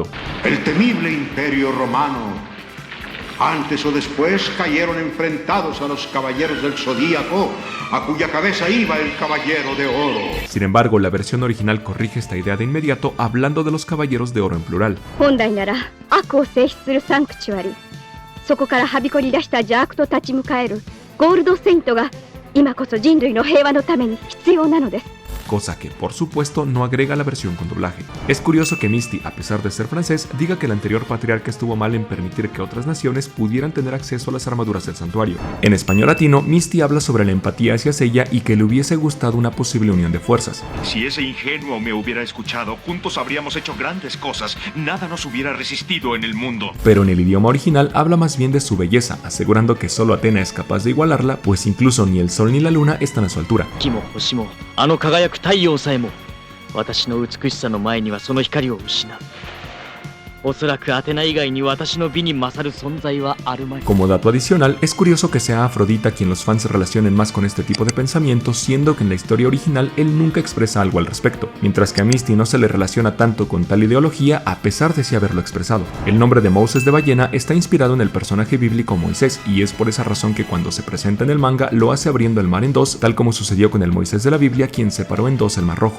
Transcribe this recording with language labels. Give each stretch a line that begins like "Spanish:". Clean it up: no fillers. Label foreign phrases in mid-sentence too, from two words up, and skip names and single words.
Spanish: El temible imperio romano. Antes o después cayeron enfrentados a los caballeros del Zodíaco, a cuya cabeza iba el caballero de oro. Sin embargo, la versión original corrige esta idea de inmediato hablando de los caballeros de oro en plural.
Japanese: 本来なら悪を制止するサンクチュアリ、そこからはびこり出した邪悪と立ち向かえるゴールドセイントが今こそ人類の平和のために必要なのです。
Spanish: Cosa que por supuesto no agrega la versión con doblaje. Es curioso que Misty, a pesar de ser francés, diga que el anterior patriarca estuvo mal en permitir que otras naciones pudieran tener acceso a las armaduras del santuario. En español latino, Misty habla sobre la empatía hacia Seiya y que le hubiese gustado una posible unión de fuerzas. Si ese ingenuo me hubiera escuchado, juntos habríamos hecho grandes cosas, nada nos hubiera resistido en el mundo. Pero en el idioma original habla más bien de su belleza, asegurando que solo Atena es capaz de igualarla, pues incluso ni el sol ni la luna están a su altura.
Japanese: 太陽さえも私の美しさの前にはその光を失う。おそらくアテナ以外に私の美に勝る存在はあるまい。
Spanish: Como dato adicional, es curioso que sea Afrodita quien los fans se relacionen más con este tipo de pensamientos, siendo que en la historia original él nunca expresa algo al respecto, mientras que a Misty no se le relaciona tanto con tal ideología a pesar de sí haberlo expresado. El nombre de Moses de ballena está inspirado en el personaje bíblico Moisés, y es por esa razón que cuando se presenta en el manga lo hace abriendo el mar en dos, tal como sucedió con el Moisés de la Biblia quien separó en dos el mar rojo.